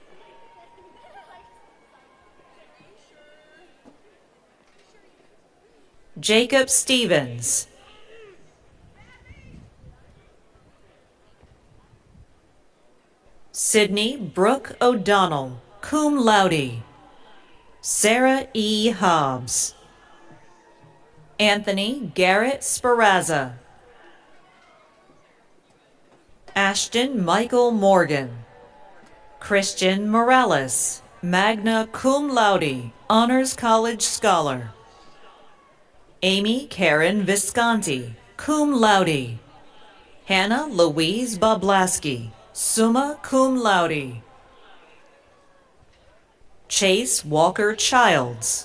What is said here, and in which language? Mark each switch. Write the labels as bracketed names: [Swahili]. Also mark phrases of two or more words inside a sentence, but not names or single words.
[English] Jacob Stevens. Sydney Brooke O'Donnell, [Latin] cum laude. [English] Sarah E. Hobbs. Anthony Garrett Sparazza. Ashton Michael Morgan. Christian Morales, [Latin] magna cum laude, [English] Honors College Scholar. Amy Karen Visconti, [Latin] cum laude. [English] Hannah Louise Boblaski, [Latin] summa cum laude. [English] Chase Walker Childs.